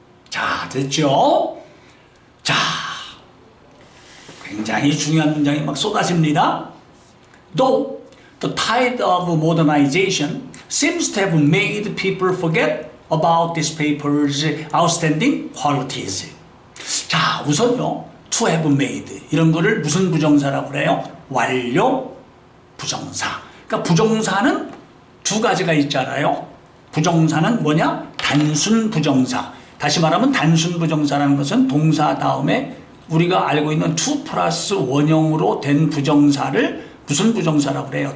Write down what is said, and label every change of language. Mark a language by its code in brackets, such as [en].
[ko] 자, 됐죠? 자, 굉장히 중요한 문장이 막 쏟아집니다. [en] Though the tide of modernization seems to have made people forget about this paper's outstanding qualities. [ko] 자, 우선요, to have made 이런 거를 무슨 부정사라고 그래요? 완료 부정사. 그러니까 부정사는 두 가지가 있잖아요. 부정사는 뭐냐? 단순 부정사. 다시 말하면 단순 부정사라는 것은 동사 다음에 우리가 알고 있는 to 플러스 원형으로 된 부정사를 무슨 부정사라고 그래요?